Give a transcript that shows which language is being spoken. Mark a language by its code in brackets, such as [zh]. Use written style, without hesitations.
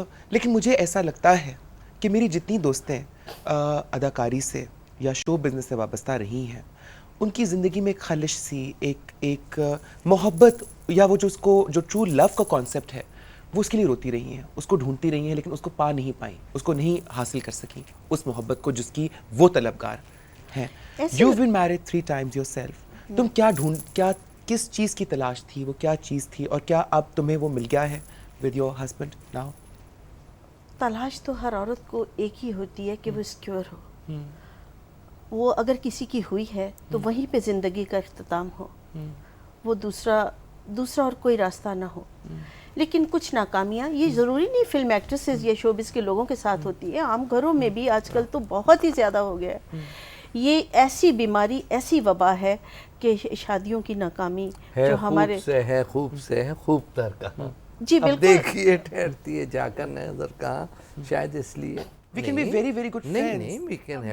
[ur] لیکن مجھے ایسا لگتا ہے کہ میری جتنی دوستیں اداکاری سے یا شو بزنس سے وابستہ رہی ہیں, ان کی زندگی میں ایک خلش سی, ایک محبت, یا وہ جو ٹرو لو کا کانسیپٹ ہے, وہ اس کے لیے روتی رہی ہیں, اس کو ڈھونڈتی رہی ہیں, لیکن اس کو پا نہیں پائیں, اس کو نہیں حاصل کر سکیں, اس محبت کو جس کی وہ طلبگار ہیں. [en] You've been married 3 times yourself. [ur] تم کیا کس چیز کی تلاش تھی, وہ کیا چیز تھی, اور کیا اب تمہیں وہ مل گیا ہے [en] with your husband now؟ [ur] تلاش تو ہر عورت کو ایک ہی ہوتی ہے کہ وہ سیکیور ہو. وہ اگر کسی کی ہوئی ہے تو وہیں پہ زندگی کا اختتام ہو, وہ دوسرا اور کوئی راستہ نہ ہو. لیکن کچھ ناکامیاں, یہ ضروری نہیں فلم ایکٹریسز یا شوبز کے لوگوں کے ساتھ ہوتی ہے, عام گھروں میں بھی آج کل تو بہت ہی زیادہ ہو گیا ہے. یہ ایسی بیماری, ایسی وبا ہے کہ شادیوں کی ناکامی جو ہمارے خوب سے ہے خوب تر کہاں. جی بالکل, دیکھیے ٹھہرتی ہے جا کر نظر کہاں, شاید اس لیے [en] We can be very very good friends. [ur] نہیں, [en] we can have